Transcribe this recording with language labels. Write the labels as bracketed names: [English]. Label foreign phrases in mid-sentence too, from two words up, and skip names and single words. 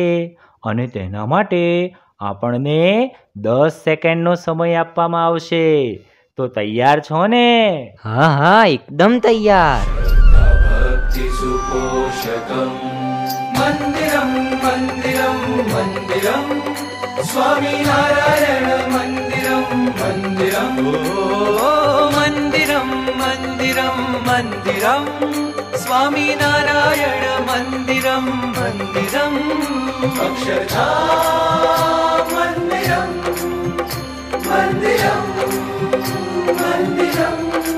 [Gujarati] અને તેના માટે આપણને 10 સેકન્ડનો સમય આપવામાં આવશે. તો તૈયાર છો ને? હા, એકદમ તૈયાર. [Sanskrit] भक्ति सुपोषकम मंदिरम मंदिरम मंदिरम स्वामिनारायण मंदिरम मन्दिरं मन्दिरं मन्दिरं स्वामिनारायण मन्दिरं मन्दिरम् अक्षरधाम मन्दिरं मन्दिरं मन्दिरम्